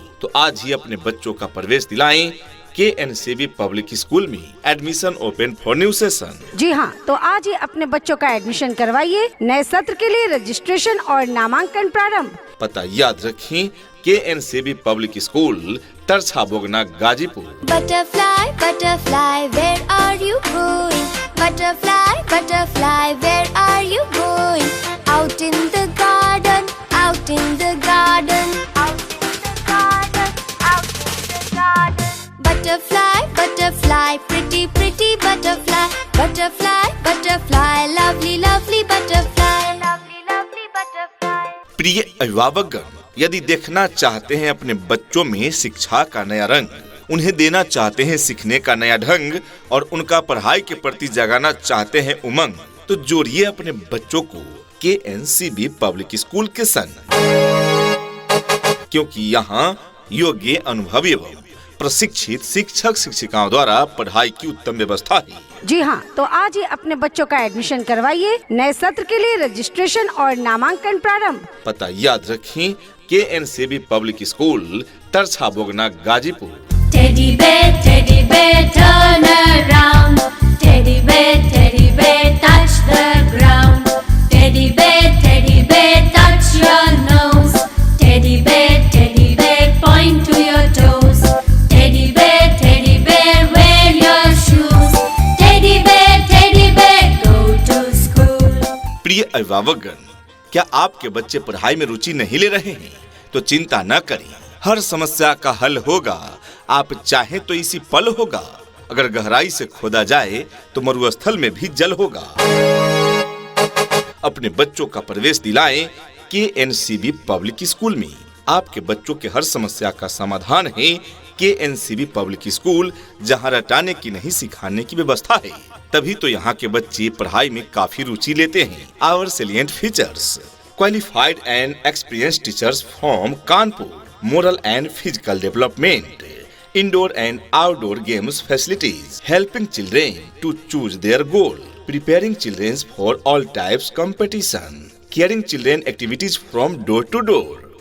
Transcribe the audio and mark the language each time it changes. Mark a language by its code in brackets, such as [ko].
[hi] तो आज ही अपने बच्चों का प्रवेश दिलाएं KNCB पब्लिक स्कूल में। [en] Admission open for new session. [hi] जी हाँ, तो आज ही अपने बच्चों का एडमिशन करवाइए। नए सत्र के लिए रजिस्ट्रेशन और नामांकन प्रारंभ। पता याद रखें, KNCB public school, तरछा Bogna, Ghazipur. [en] Butterfly, butterfly, where are you going? Butterfly, butterfly, where are you going? Out in the garden, out in the garden, out in the garden, out in the garden. Butterfly, butterfly, pretty, pretty butterfly. Butterfly, butterfly, lovely, lovely butterfly. Lovely, lovely butterfly. [hi] प्रिय अभिभावकगण, यदि देखना चाहते हैं अपने बच्चों में शिक्षा का नया रंग, उन्हें देना चाहते हैं सीखने का नया ढंग और उनका पढ़ाई के प्रति जगाना चाहते हैं उमंग, तो जोड़िए अपने बच्चों को KNCB पब्लिक स्कूल के संग, क्योंकि यहाँ योग्य, अनुभवी एवं प्रशिक्षित शिक्षक शिक्षिकाओं द्वारा पढ़ाई की उत्तम व्यवस्था है। जी हाँ, तो आज ही अपने बच्चों का एडमिशन करवाइए। नए सत्र के लिए रजिस्ट्रेशन और नामांकन प्रारंभ। पता याद रखें, KNCB public school, तरछा Bogna, Ghazipur. [en] Teddy bear, turn around. Teddy bear, touch the ground. Teddy bear, touch your nose. Teddy bear, point to your toes. Teddy bear, wear your shoes. Teddy bear, go to school. [hi] प्रिय अभिभावकगण, क्या आपके बच्चे पढ़ाई में रुचि नहीं ले रहे हैं? तो चिंता न करें, हर समस्या का हल होगा। आप चाहें तो इसी पल होगा। अगर गहराई से खोदा जाए तो मरुस्थल में भी जल होगा। अपने बच्चों का प्रवेश दिलाएं KNCB पब्लिक स्कूल में। आपके बच्चों के हर समस्या का समाधान है KNCB पब्लिक स्कूल, जहां रटाने की नहीं सिखाने की व्यवस्था है। तभी तो यहाँ के बच्चे पढ़ाई में काफी रुचि लेते हैं। [en] Our salient features: qualified and experienced teachers from Kanpur, moral and physical development, indoor and outdoor games facilities, helping children to choose their goal, preparing children for all types competition, caring children activities from door to door.